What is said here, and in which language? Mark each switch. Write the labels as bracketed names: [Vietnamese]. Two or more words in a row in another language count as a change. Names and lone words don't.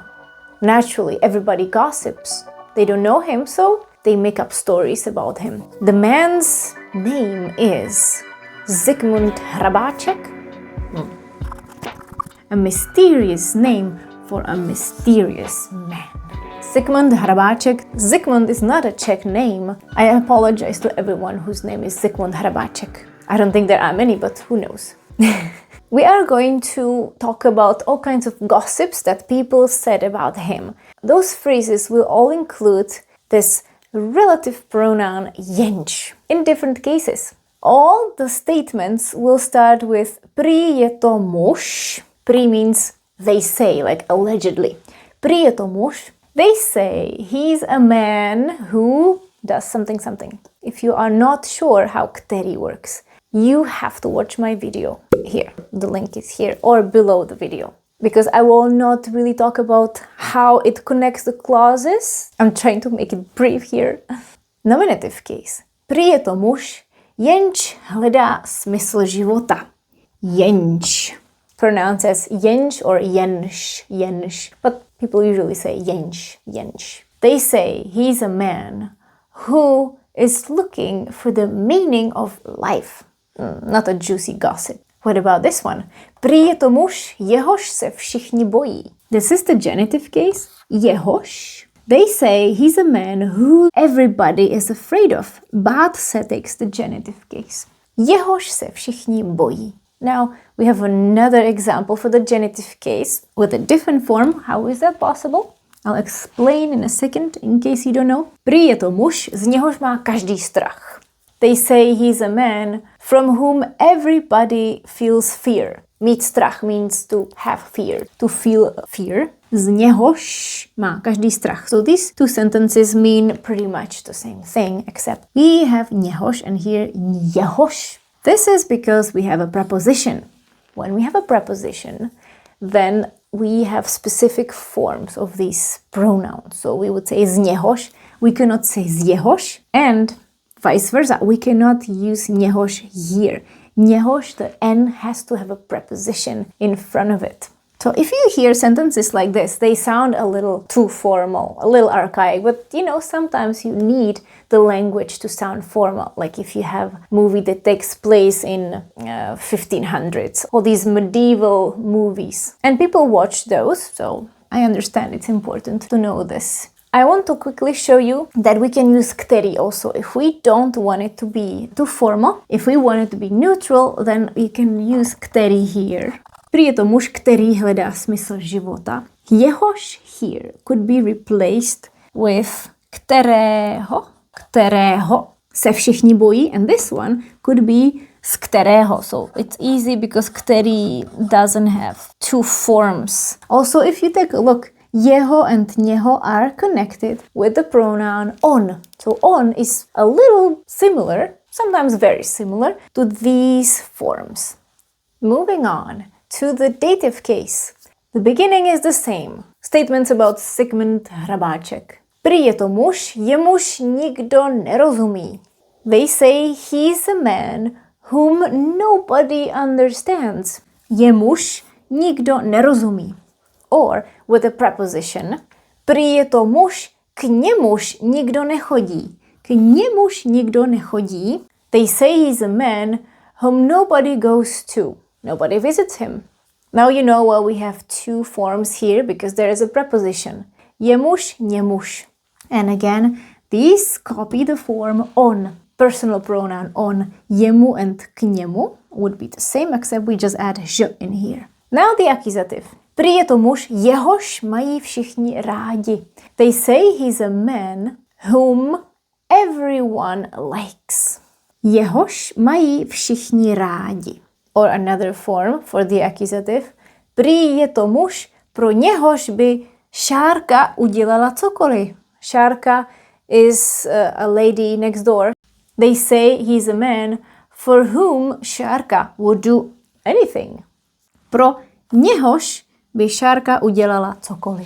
[English] Naturally, everybody gossips. They don't know him, so they make up stories about him. The man's name is Zikmund Hrabáček. A mysterious name for a mysterious man. Zikmund Hrabáček. Zikmund is not a Czech name. I apologize to everyone whose name is Zikmund Hrabáček. I don't think there are many, but who knows. We are going to talk about all kinds of gossips that people said about him. Those phrases will all include this relative pronoun Jenž in different cases. All the statements will start with [Czech] prý je to muž. [English] Prý means they say, like allegedly. [Czech] Prý je to muž. [English] They say he's a man who does something something. If you are not sure how který works, you have to watch my video here. The link is here or below the video. Because I will not really talk about how it connects the clauses. I'm trying to make it brief here. Nominative case. [Czech] Prý je to muž, jenž hledá smysl života. Jenž. [English] Pronounced as jenž or jenž, jenž. But people usually say jenž, jenž. They say he's a man who is looking for the meaning of life. Not a juicy gossip. What about this one? [Czech] Prý je to muž, jehož se všichni bojí. [English] This is the genitive case. [Czech] Jehož. [English] They say he's a man who everybody is afraid of. [Czech] Bát se [English] takes the genitive case. [Czech] Jehož se všichni bojí. [English] Now we have another example for the genitive case with a different form. How is that possible? I'll explain in a second in case you don't know. [Czech] Prý je to muž, z něhož má každý strach. [English] They say he's a man from whom everybody feels fear. [Czech] Mít strach [English] means to have fear, to feel fear. [Czech] Z něhož má každý strach. [English] So these two sentences mean pretty much the same thing, except we have něhož and here jehož. This is because we have a preposition. When we have a preposition, then we have specific forms of these pronouns. So we would say [Czech] z něhož, [English] we cannot say [Czech] z jehož, [English] and vice versa. We cannot use něhož here. Něhož, the N has to have a preposition in front of it. So if you hear sentences like this, they sound a little too formal, a little archaic, but you know, sometimes you need the language to sound formal. Like if you have a movie that takes place in 1500s, all these medieval movies. And people watch those, so I understand it's important to know this. I want to quickly show you that we can use který also if we don't want it to be too formal. If we want it to be neutral, then we can use který here. [Czech] Prý je to muž, který hledá smysl života. [English] Jehož here could be replaced with [Czech] kterého se všichni bojí, [English] and this one could be [Czech] z kterého. [English] So it's easy because který doesn't have two forms. Also, if you take a look, jeho and něho are connected with the pronoun on. So on is a little similar, sometimes very similar, to these forms. Moving on to the dative case. The beginning is the same. Statements about Sigmund Hrabáček. [Czech] Prý je to muž, jemuž nikdo nerozumí. [English] They say he's a man whom nobody understands. [Czech] Jemuž nikdo nerozumí. [English] Or with a preposition. [Czech] Prý je to muž, k němuž nikdo nechodí. K němuž nikdo nechodí. [English] They say he's a man whom nobody goes to. Nobody visits him. Now you know why we have two forms here because there is a preposition. [Czech] Jemuž, němuž. [English] And again, these copy the form on. Personal pronoun on. Jemu and [Czech] k němu [English] would be the same except we just add ž in here. Now the accusative. [Czech] Prý je to muž, jehož mají všichni rádi. [English] They say he's a man whom everyone likes. [Czech] Jehož mají všichni rádi. [English] Or another form for the accusative. [Czech] Prý je to muž, pro něhož by Šárka udělala cokoliv. [English] Šárka is a lady next door. They say he's a man for whom Šárka would do anything. [Czech] Pro něhož by Šárka udělala cokoliv.